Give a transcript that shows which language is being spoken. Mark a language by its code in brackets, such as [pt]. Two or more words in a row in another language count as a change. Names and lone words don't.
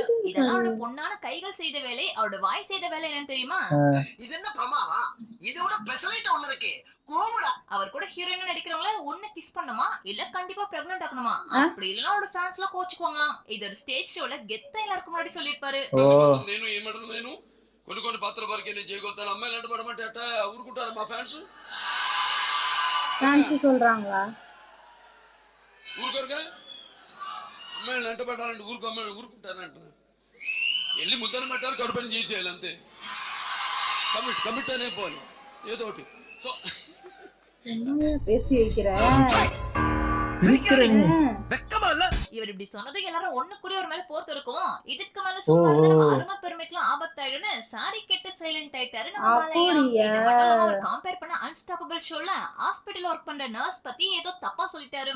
[ta] இதெல்லாம் அவரோட பொண்ணான கைகள் செய்த வேலை. அவரோட வாய் செய்த வேலை என்னன்னு தெரியுமா? இது என்ன பிரமாவா? இதோட ஸ்பெஷலிட்டி ஒண்ணு இருக்கு. கோமடா. அவர் கூட ஹீரோயினா நடிக்கிறவங்கள ஒண்ணு கிஸ் பண்ணுமா இல்ல கண்டிப்பா பிரெக்னன்ட் ஆக்கணுமா, அப்படி இல்லனா அவரோட ஃபேன்ஸ் எல்லாம் கோச்சுக்குவாங்களாம். இது ஒரு ஸ்டேஜ் ஷோல கெத்தா எல்லாருக்கும் முன்னாடி சொல்லிருப்பாரு. [te] నేను ఏమంటారు నేను కొన్ని పాత్ర వరకు నేను చేయగలుగుతాను, అమ్మాయిలు అంటే పడమంటే అట్ట ఊరుకుంటారు మా ఫ్యాన్స్ [ta] சொல்றாங்களா? [te] ఊరుకోరుగా, అమ్మాయిలు అంటే పడాలంటే అమ్మాయిలు ఊరుకుంటారంట. వెళ్ళి ముద్దన పెట్టాలి, కడుపుని చేసేయాలి అంతే. కమిట్ అనే పోవాలి ఏదో ఒకటి. సో [ta] என்ன பேசி வைக்கிற? இவர் இப்படி சொன்னது எல்லாரும் ஒண்ணு கூடி ஒரு மேல போத்து இருக்கும். இதுக்கு மேல சும்மா இருந்தா நம்ம அருமை பெருமைக்குலாம் ஆபத்தாயிடுன்னு சாரி கேட்டு சைலண்ட் ஆயிட்டாரு நம்ம பாலையா. இது மட்டும் இல்லாம அவர் கம்பேர் பண்ண அன்ஸ்டாப்பபிள் ஷோல ஹாஸ்பிடல்ல ஒர்க் பண்ற நர்ஸ் பத்தி ஏதோ தப்பா சொல்லிட்டாரு.